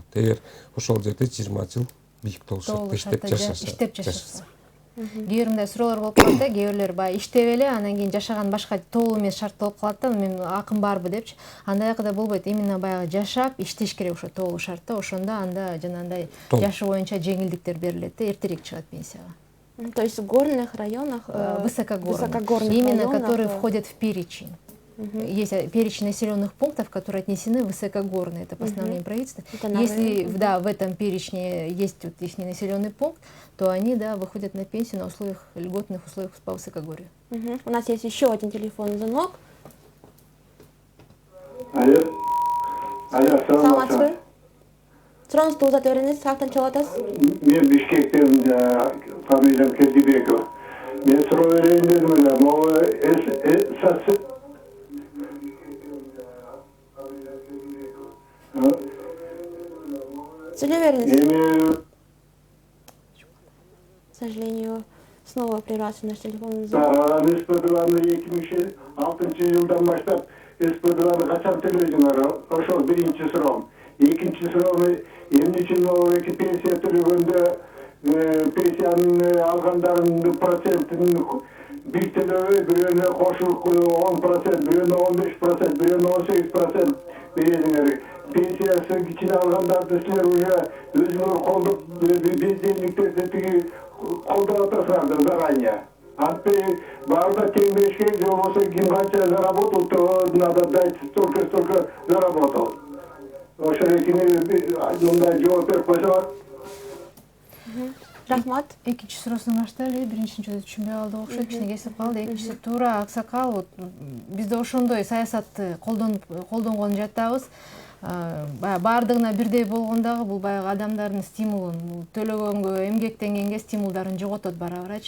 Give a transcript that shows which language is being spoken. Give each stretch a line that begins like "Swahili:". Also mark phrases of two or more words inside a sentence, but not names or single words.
Kyrgyz: Эгер ошол жерде 20 жыл бийик тоол шартта иштеп жашаса. Кээ бир мындай суроолор болуп калат да, кээ бирлер баягы иштеп эле анан кийин жашаган башка тоол эмес шарт болуп калат да, мен акым барбы депчи. Андайда болбойт, именно баягы жашап иштеш керек ошо тоол шартта, ошондо анда жанагындай жашы боюнча жеңилдиктер берилет да, эртерээк чыгат пенсияга.
Russian: То есть в горных районах, высокогорных, именно которые входят в перечень. Есть перечень населенных пунктов, которые отнесены в высокогорные, это постановление правительства. Если в этом перечне есть вот их населенный пункт, то они, да, выходят на пенсию на условиях, льготных условиях по высокогорью. У нас есть еще один телефонный звонок. Алло. Алло,
Kyrgyz: саламатсызбы? Сурооңузду узата бериңиз, каяктан чыгып атасыз? Мен Бишкектен, фамилиям Кердибеков. Мен суроо берейин дедим эле,
Russian: могу К сожалению, снова прервался наш телефонный звонок.
Kyrgyz: СПДларны 2006-жылдан баштап СПДларны качан төлөйсүңөр? Ошол биринчи суроом. Экинчи суроом, эмне үчүн эки пенсия төлөгөндө пенсиянын алгандарынын процентин бир төлөбөй, бирөөнө кошулуп 10%, бирөөнө 15%, бирөөнө 18% бересиңер. Пенсиясы кичине алгандарды силер уже өзүңөр колдоп бездельниктерди колдоп атасыңар заранее. А ты барда теңбешке же болса ким канча заработал,
Russian: то надо дать столько заработал.
Kyrgyz: Ошол мындай жооп берип койсо. Рахмат. Экинчи суроосун баштайлы, биринчисин түшүнбөй калдык окшойт, кичине кесип калды. Экинчиси туура аксакал, вот биз да ошондой саясатты колдонгон жатабыз. Баардыгына бирдей болгон дагы бул баягы адамдардын стимулун, төлөгөнгө, эмгектенгенге стимулдарын жоготот бара-барачы.